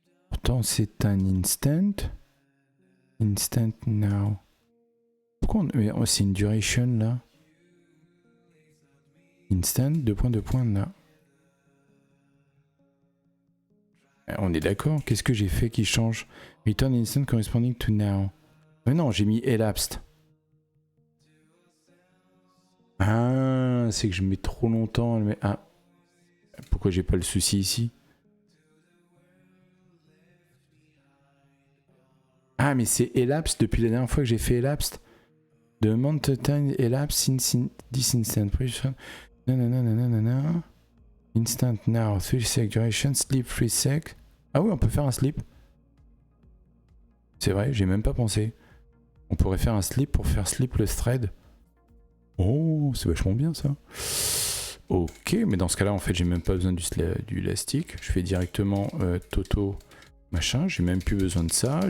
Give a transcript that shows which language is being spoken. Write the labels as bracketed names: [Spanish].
[French] Pourtant, c'est un instant. Instant now. Pourquoi on... Mais oh, c'est une duration là. Instant, deux points là. On est d'accord? Qu'est-ce que j'ai fait qui change? [English] Return instant corresponding to now. [French] Mais non, j'ai mis elapsed. Ah, c'est que je mets trop longtemps. Ah. Pourquoi j'ai pas le souci ici? Ah, mais c'est elapsed depuis la dernière fois que j'ai fait elapsed. [English] The amount of time elapsed since this instant. Nanana. Instant now, 3 sec duration, sleep 3 sec. [French] Ah oui, on peut faire un sleep. C'est vrai, j'ai même pas pensé. On pourrait faire un sleep pour faire sleep le thread. Oh, c'est vachement bien ça. Ok, mais dans ce cas-là, en fait, j'ai même pas besoin du élastique. Je fais directement Toto machin. J'ai même plus besoin de ça.